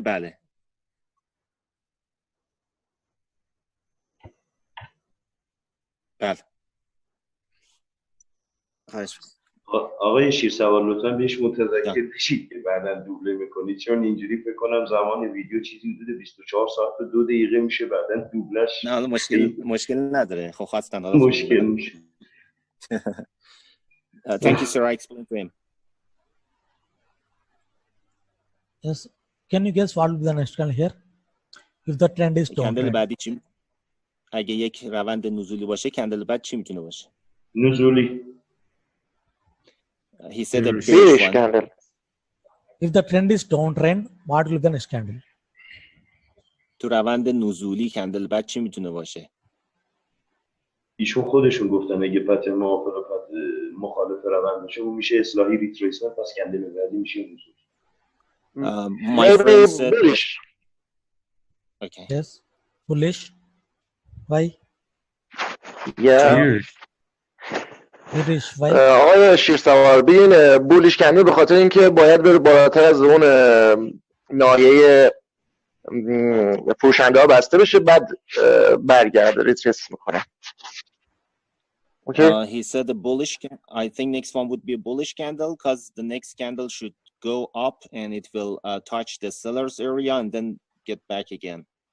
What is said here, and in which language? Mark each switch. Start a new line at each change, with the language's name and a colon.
Persian: بله بله. آقای شیرسوار لطفا بهش متذکر بشید که بعدا دوبله میکنید، چون اینجوری فکر کنم زمان ویدیو چیزی حدود 24 ساعت و 2 دقیقه میشه، بعدا دوبلش نه مشکل نداره. خب خواستن مشکل میشه.
English: Thank you, sir. I explained to him. Yes. Can you guess what will be the next candle here? If the trend is downtrend.
Persian: کندل بعدی چی؟ اگه یک روند نزولی باشه کندل بعد چی میتونه باشه؟ نزولی.
English: He said a bearish one. candle. If the trend is downtrend, what will be the next candle?
Persian: تو روند نزولی کندل بعد چی میتونه باشه؟ ایشون خودشون گفتن اگه پت موافق پت مخالف روند باشه اون میشه اصلاحی ریتریسمنت، پس کندل بعدی میشه نزول.
English: My friend said bullish. Okay. Yes. Bullish. Why? Yeah. Bearish. Why?
Persian: آقای شیرسوار ببین بولیش کندل به خاطر اینکه باید بره بالاتر از اون ناحیه فروشنده ها بسته بشه، بعد برگرده ریتریس میکنه.
English: Okay. He said the bullish. I think next one would be a bullish candle because the next candle should go up and it will touch the seller's area and then get back again.